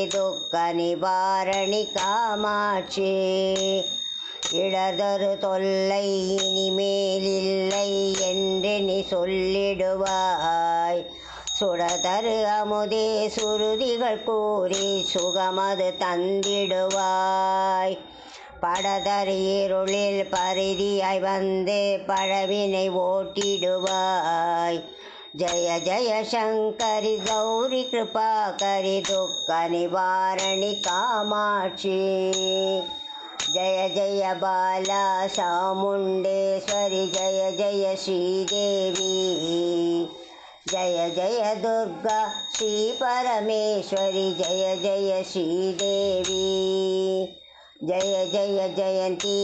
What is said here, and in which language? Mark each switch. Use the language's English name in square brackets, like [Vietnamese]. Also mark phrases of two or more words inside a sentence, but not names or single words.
[Tamil] துக்க நிவாரணி காமாட்சி இடதொரு தொல்லை இனிமேலில்லை என்று நீ சொல்லிடுவாய் சுடதரு அமுதே சுருதிகள் கூறி சுகமது தந்திடுவாய் படதரு இருளில் பரிதியாய் வந்து பழவினை ஓட்டிடுவாய் ஜய ஜய சங்கரி கௌரி கிருபாகரி துக்க நிவாரணி காமாட்சி जय [Hindi] जय बाला चामुंडेश्वरी जय जय श्रीदेवी जय जय दुर्गा श्री परमेश्वरी जय जय श्रीदेवी जय जय जयंती